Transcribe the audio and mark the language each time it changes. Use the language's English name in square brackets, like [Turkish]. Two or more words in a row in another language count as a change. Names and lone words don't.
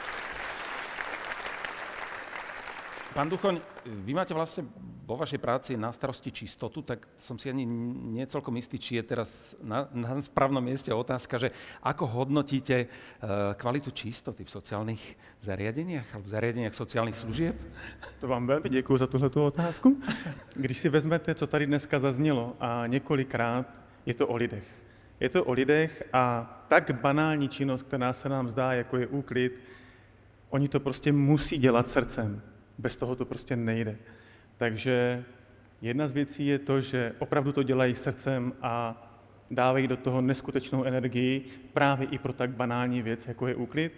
[Slovak] Pán Duchoň, vy máte vlastne vo vašej práci na starosti čistotu, tak som si ani nie celkom istý, či je teraz na správnom mieste otázka, že ako hodnotíte kvalitu čistoty v sociálnych zariadeniach alebo v zariadeniach sociálnych služieb? [Czech] To vám velmi děkuji za tuhletu otázku. Když si vezmete, co tady dneska zaznělo a několikrát, je to o lidech. Je to o lidech a tak banální činnost, která se nám zdá, jako je úklid, oni to prostě musí dělat srdcem. Bez toho to prostě nejde. Takže jedna z věcí je to, že opravdu to dělají srdcem a dávají do toho neskutečnou energii právě i pro tak banální věc, jako je úklid.